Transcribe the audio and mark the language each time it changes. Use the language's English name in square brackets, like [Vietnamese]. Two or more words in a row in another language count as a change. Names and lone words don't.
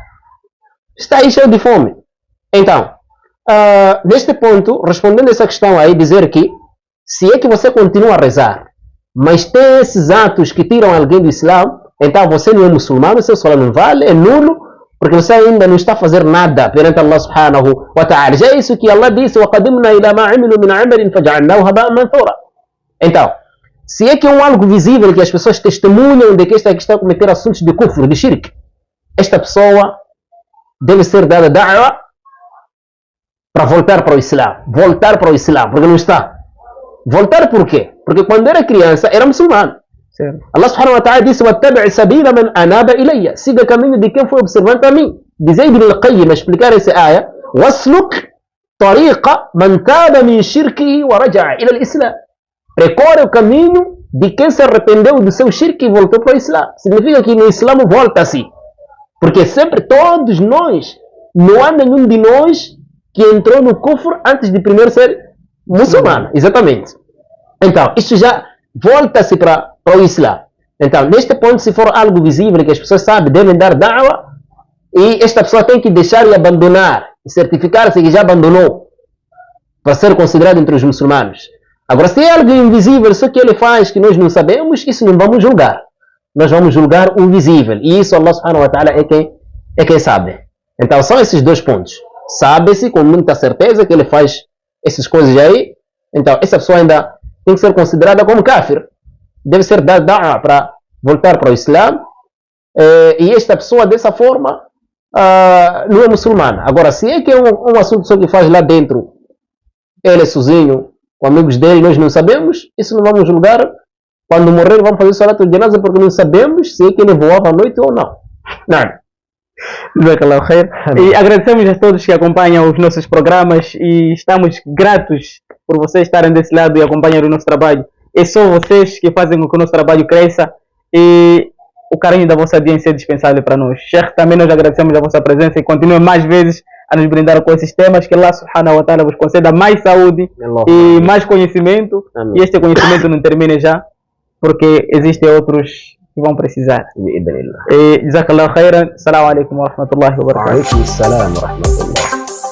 [Portuguese] Está aí cheio de fome. Então, neste ponto, respondendo essa questão aí, dizer que Se é que você continua a rezar, mas tem esses atos que tiram alguém do Islã, então você não é muçulmano, seu salat não vale, é nulo, porque você ainda não está a fazer nada perante [Arabic] الله سبحانه وتعالى. [Portuguese] Já é isso que Allah disse: [Arabic] وَقَدِمْنَا إِلَى مَا عِمِلُوا مِنْ عَمَلٍ فَجَعَلْنَاهُ هَبَاءً مَنْثُورًا. [Portuguese] Então, se é que é algo visível que as pessoas testemunham de que esta está a cometer assuntos de kufr, de shirk, esta pessoa deve ser dada da'wa para voltar para o Islã. Voltar para o Islã, porque não está. Voltar por quê? Porque quando era criança era muçulmano. Certo. [Arabic] الله سبحانه وتعالى disse: وَاتَّبِعْ سَبِيلَ مَنْ أَنَابَ إِلَيَّ. [Portuguese] Siga o caminho de quem foi observante a mim. Diz Ibn al-Qayyim a explicar essa área: [Arabic] وَاسْلُكْ طَرِيقَ مَنْ تَابَ مِنْ شِرْكِهِ وَرَجَعَ إِلَى الْإِسْلَامِ. [Portuguese] Recorre o caminho de quem se arrependeu do seu shirk e voltou para o Islã. Significa que no Islã volta-se. Porque sempre todos nós, não há nenhum de nós que entrou no kufr antes de primeiro ser muçulmano. Exatamente. Então, isto já volta-se para o Islã. Então, neste ponto, se for algo visível que as pessoas sabem, devem dar da'wa, e esta pessoa tem que deixar e abandonar, e certificar-se que já abandonou, para ser considerado entre os muçulmanos. Agora, se é algo invisível, só que ele faz que nós não sabemos, isso não vamos julgar. Nós vamos julgar o visível. E isso [Arabic] الله سبحانه وتعالى [Portuguese] é quem sabe. Então, são esses dois pontos. Sabe-se com muita certeza que ele faz essas coisas aí. Então, essa pessoa ainda tem que ser considerada como kafir. Deve ser dada da'wa para voltar para o Islã. E esta pessoa, dessa forma, não é muçulmana. Agora, se é que é um assunto só que faz lá dentro, ele sozinho, com amigos dele, nós não sabemos, isso não vamos julgar. Quando morrer, vamos fazer [Arabic] صلاة الجنازة [Portuguese] porque não sabemos se é que ele voava à noite ou não. Não. E agradecemos a todos que acompanham os nossos programas e estamos gratos por vocês estarem desse lado e acompanhar o nosso trabalho. É só vocês que fazem com que o nosso trabalho cresça e o carinho da vossa audiência é dispensável para nós. Sheikh, também nós agradecemos a vossa presença e continuem mais vezes a nos brindar com esses temas, que [Arabic] الله سبحانه وتعالى [Portuguese] vos conceda mais saúde e mais conhecimento. Amém. E este conhecimento não termina já, porque existem outros que vão precisar. [Arabic] جزاك الله خيرا. السلام عليكم ورحمة الله وبركاته. وعليكم السلام ورحمة الله.